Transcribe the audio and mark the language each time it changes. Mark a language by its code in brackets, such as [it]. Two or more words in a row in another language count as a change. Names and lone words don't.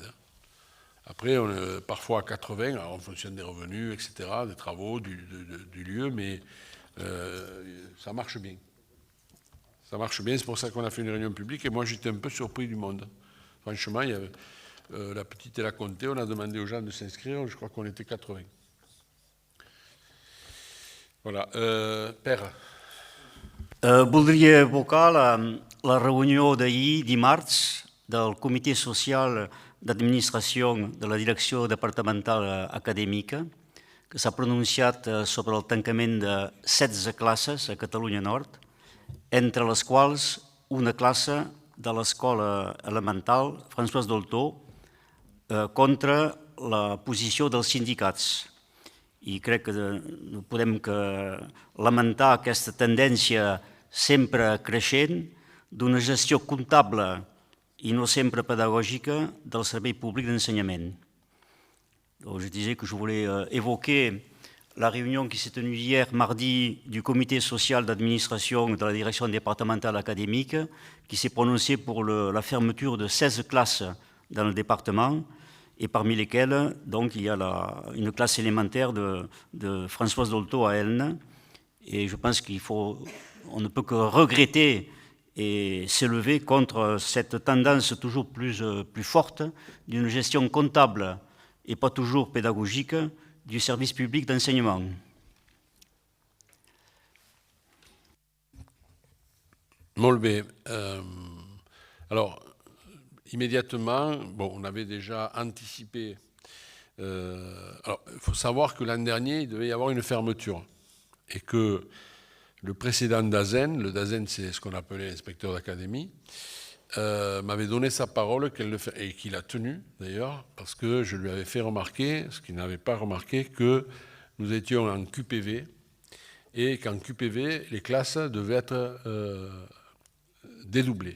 [fr] Après, parfois à 80, alors en fonction des revenus, etc., des travaux, du lieu, mais ça marche bien. Ça marche bien, c'est pour ça qu'on a fait une réunion publique et moi j'étais un peu surpris du monde. Franchement, il y avait, la petite et la comptée, on a demandé aux gens de s'inscrire, je crois qu'on était 80. Voilà. Pere. [ca] Voldria evocar la reunió d'ahir, dimarts, del Comitè Social d'Administració de la Direcció Departamental Acadèmica, que s'ha pronunciat sobre el tancament de 16 classes a Catalunya Nord, entre les quals una classe de l'escola elemental François Dolto contra la posició dels sindicats. I crec que no podem que lamentar aquesta tendència sempre creixent d'una gestió comptable i no sempre pedagògica del servei públic d'ensenyament. [fr] Je disais que je voulais évoquer la réunion qui s'est tenue hier, mardi, du comité social d'administration de la direction départementale académique, qui s'est prononcé pour la fermeture de 16 classes dans le département, et parmi lesquelles, donc, il y a une classe élémentaire de Françoise Dolto à Elne. Et je pense on ne peut que regretter et s'élever contre cette tendance toujours plus forte d'une gestion comptable et pas toujours pédagogique du service public d'enseignement. [ca] Molt bé. [fr] Alors, immédiatement, bon, on avait déjà anticipé. Alors, il faut savoir que l'an dernier, il devait y avoir une fermeture et que le précédent DAZEN, le DAZEN c'est ce qu'on appelait inspecteur d'académie, m'avait donné sa parole et qu'il a tenu d'ailleurs, parce que je lui avais fait remarquer, ce qu'il n'avait pas remarqué, que nous étions en QPV et qu'en QPV, les classes devaient être dédoublées.